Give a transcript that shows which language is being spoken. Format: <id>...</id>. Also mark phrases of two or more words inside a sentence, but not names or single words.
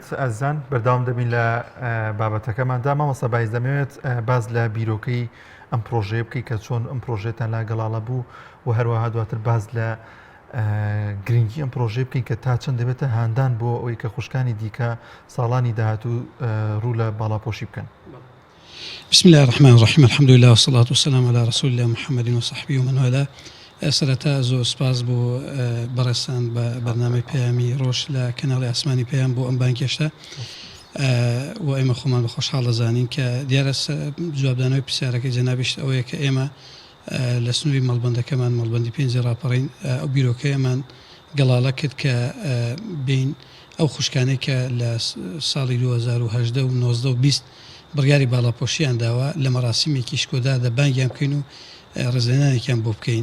<ckb>ئەزان بەرداوام دەبین لە بابەتەکەماندا مامۆستا بایز دەمەوێت باز لە بیرۆکەی ئەم پرۆژەیە بکەی کە چۆن ئەم پرۆژێتان لا گەڵاڵە بوو و هەروەها دواتر باز لە گرنگی ئەم پرۆژێ بکەین کە تا چەند دەبێتە هاندان بۆ ئەوەی کە خوشکانی دیکە ساڵانی داهاتوو ڕوو لە باڵاپۆشی بکەن.</ckb> <ar>بسم الله الرحمن الرحيم الحمد لله والصلاة والسلام على رسول الله محمد وصحبه ومن والاه.</ar> <ckb>سەرەتا زۆر سپاس بۆ بەڕێستان بە بەرنامەی پەیامی ڕۆژ لە کەناڵی ئاسمانی پەیام بۆ ئەم بانکێشتە و ئێمە خۆمان بە خۆشحاڵ دەزانین کە دیارە جوابدانەوەی پرسیارەکەی جەنابیشت ئەوەیە کە ئێمە لە سنووری مەڵبەندەکەمان مەڵبەندی پێنجی ڕاپەڕین ئەو بیرۆکەیەمان گەڵاڵە کرد کە بین ئەو خوشکانەی کە لە ساڵی 2010 و 19 و 20 بڕیاری باڵاپۆشییان داوە لە مەراسیمێکی شکۆدا دەبانگیان بکەین و ڕێزێنانێکیان بۆ بکەین.</ckb>